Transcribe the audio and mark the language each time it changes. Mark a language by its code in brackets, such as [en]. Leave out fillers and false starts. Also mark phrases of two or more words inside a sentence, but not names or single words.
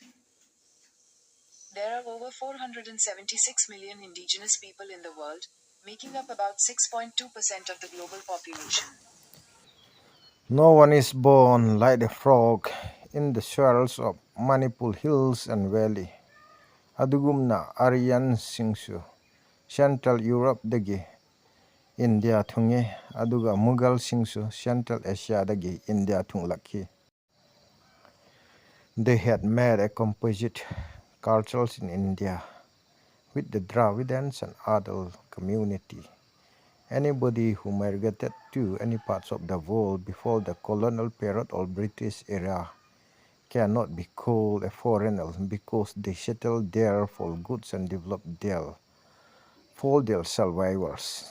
[en] There are over 476 million indigenous people in the world, making up about 6.2% of the global population. No one is born like a frog in the swells of Manipur hills and valley. [mni] Adugumna Aryan singsu Central Europe dagi India thungi aduga Mughal singsu Central Asia dagi India thunglaki. [en] They had made a composite cultures in India with the Dravidians and other community. Anybody who migrated to any parts of the world before the colonial period or British era cannot be called a foreigner because they settled there for goods and developed there for their survivors.